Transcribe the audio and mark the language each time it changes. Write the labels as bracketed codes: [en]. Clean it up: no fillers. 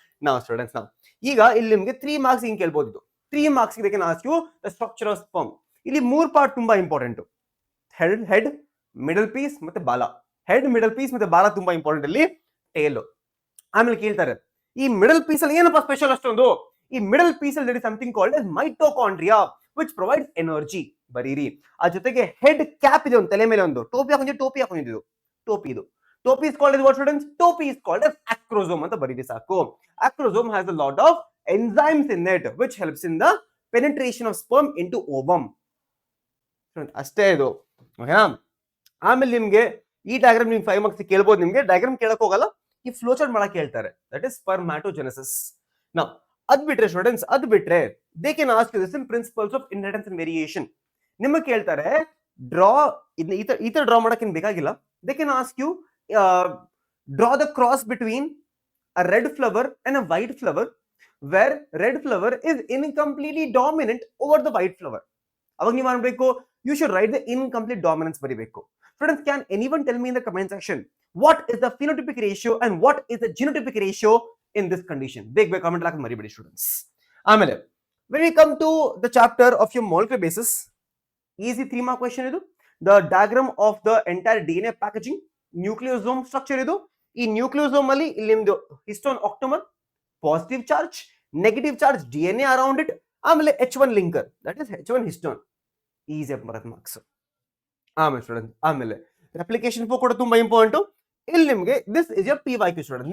[kn] ನಾವು ಸ್ಟೂಡೆಂಟ್ಸ್ ನಾವು ಈಗ ಇಲ್ಲಿ ನಿಮ್ಗೆ 3 ಮಾರ್ಕ್ಸ್ ಹಿಂಗೆ ಕೇಳ್ಬೋದು. ಇದು 3 ಮಾರ್ಕ್ಸ್ ಇದಕ್ಕೆ [en] Ask you the structure of sperm. [kn] ಇಲ್ಲಿ 3 ಪಾರ್ಟ್ ತುಂಬಾ ಇಂಪಾರ್ಟೆಂಟ್. ಹೆಡ್, ಮಿಡಲ್ ಪೀಸ್ ಮತ್ತೆ ಬಾಲ. ಹೆಡ್, ಮಿಡಲ್ ಪೀಸ್ ಮತ್ತೆ ಬಾಲ ತುಂಬಾ ಇಂಪಾರ್ಟೆಂಟ್. ಅಲ್ಲಿ ಟೇಲ್. ಆಮೇಲೆ ಕೇಳ್ತಾರೆ ಈ ಮಿಡಲ್ ಪೀಸ್ ಅಲ್ಲಿ ಏನಪ್ಪ ಸ್ಪೆಷಲ್ ಅಷ್ಟೊಂದು? ಈ ಮಿಡಲ್ ಪೀಸ್ ಅಲ್ಲಿ [en] there is something called as mitochondria which provides energy. [kn] ಬರೀರಿ. ಆ ಜೊತೆಗೆ ಹೆಡ್ ಕ್ಯಾಪ್ ಇದೆ, ಒಂದು ತಲೆ ಮೇಲೆ ಒಂದು ಟೋಪಿ ಹಾಕೊಂಡಿದ್ದು. [en] Topi is called as what students? Topi is called as acrosome [kn] ಅಂತ ಬರೀರಿ ಸಾಕು. [en] Acrosome has a lot of enzymes in it which helps in the penetration of sperm into ovum. [kn] ಅಷ್ಟೇ ಇದು. ಓಕೆನಾ? ಆಮೇಲೆ ನಿಮ್ಗೆ ಈ ಡಯಾಗ್ರಾಮ್ ನಿಮ್ಗೆ 5 ಮಾರ್ಕ್ಸ್ ಕೇಳ್ಬೋದು. ನಿಮ್ಗೆ ಡಯಾಗ್ರಾಮ್ ಕೇಳಕ್ ಹೋಗಲ್ಲ, ಈ ಫ್ಲೋ ಚಾರ್ಟ್ ಮಾಡಕ್ ಹೇಳ್ತಾರೆ. [en] That is spermatogenesis. [kn] ನಾ ಅದ್ ಬಿಟ್ರೆ [en] Students, they can ask you this in principles of inheritance and variation. [kn] ನಿಮಗೆ ಕೇಳ್ತಾರೆ ಡ್ರಾ, ಈ ತರ ಡ್ರಾ ಮಾಡಕ್ ಏನ್ ಬೇಕಾಗಿಲ್ಲ. [en] They can ask you draw the cross between a red flower and a white flower where red flower is incompletely dominant over the white flower. [kn] ಅವಾಗ ನೀವು ಮಾಡಬೇಕು, [en] you should write the incomplete dominance [kn] ಬರಿಬೇಕು. [en] Students, can anyone tell me in the comment section what is the phenotypic ratio and what is the genotypic ratio in this condition? [kn] ಬೇಗ comment ಹಾಕಿ ಮರಿಬೇಡಿ students. ಆಮೇಲೆ [en] when we come to the chapter of your molecular basis, easy 3 mark question [kn] ಇದು. [en] The diagram of the entire DNA packaging, [kn] nucleosome structure ಇದು. ಈ nucleosome ಅಲ್ಲಿ ಇಲ್ಲಿ ನಿಮ್ದು histone ಆಕ್ಟೋಮರ್, positive charge, negative charge DNA around it, ಆಮೇಲೆ H1 linker, [en] That is H1 histone. [kn] Easy ಆಗಿ ಬರುತ್ತೆ marks. ಆಮೇಲೆ ಸ್ಟೂಡೆಂಟ್, ಆಮೇಲೆ ರೆಪ್ಲಿಕೇಶನ್ ಕೂಡ ತುಂಬಾ ಇಂಪಾರ್ಟೆಂಟ್. ಇಲ್ಲಿ ನಿಮ್ಗೆ [en] this is year PYQ [kn] student.